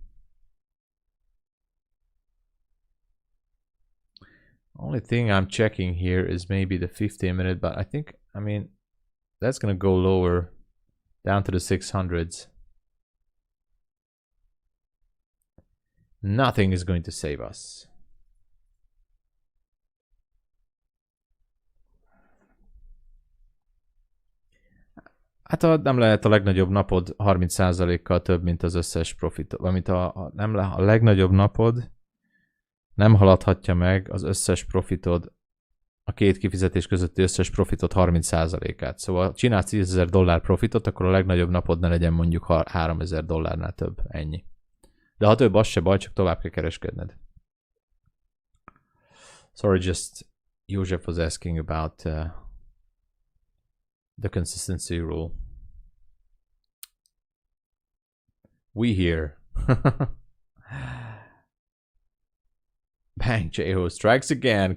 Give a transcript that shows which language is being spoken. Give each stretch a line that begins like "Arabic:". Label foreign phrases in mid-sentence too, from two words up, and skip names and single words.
English: Only thing I'm checking here is maybe the 15-minute, but I think, I mean, that's gonna go lower, down to the 600s. Nothing is going to save us.
Hungarian: Hát nem lehet a legnagyobb napod 30%-kal több, mint az összes profit. Amit a legnagyobb napod nem haladhatja meg az összes profitod, a két kifizetés közötti összes profitot 30%-át. Szóval ha csinálsz $10,000 profitot, akkor a legnagyobb napod ne legyen mondjuk $3,000 több. Ennyi. De ha több, az se baj, csak tovább kell kereskedned.
English: Sorry, just József was asking about the consistency rule. We here. Bang, J-Ho strikes again.